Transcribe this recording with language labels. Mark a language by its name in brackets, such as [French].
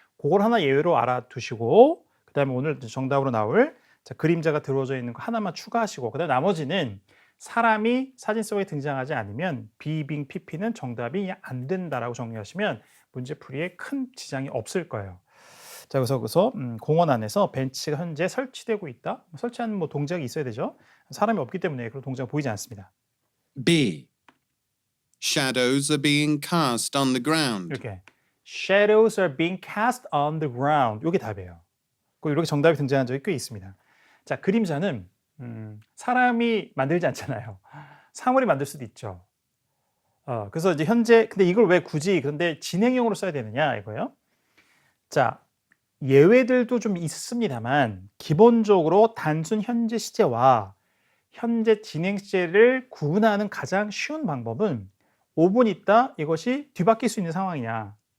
[Korean] 그걸 하나 예외로 알아두시고 그 다음에 오늘 정답으로 나올 자, 그림자가 들어져 있는 거 하나만 추가하시고 그 다음에 나머지는 사람이 사진 속에 등장하지 않으면 be being pp는 정답이 안 된다라고 정리하시면 문제 풀이에 큰 지장이 없을 거예요. 자, 그래서 공원 안에서 벤치가 현재 설치되고 있다. 설치하는 뭐 동작이 있어야 되죠. 사람이 없기 때문에 그런 동작이 보이지 않습니다. [English] B. Shadows are being cast on the ground. 이렇게 shadows are being cast on the ground. [Korean] 이게 답이에요. 이렇게 정답이 등장한 적이 꽤 있습니다. 자, 그림자는 사람이 만들지 않잖아요. 사물이 만들 수도 있죠. 그래서 이제 현재 근데 이걸 왜 굳이 그런데 진행형으로 써야 되느냐 이거예요. 자, 예외들도 좀 있습니다만 기본적으로 단순 현재 시제와 현재 진행 시제를 구분하는 가장 쉬운 방법은 5분 있다 이것이 뒤바뀔 수 있는 상황이냐.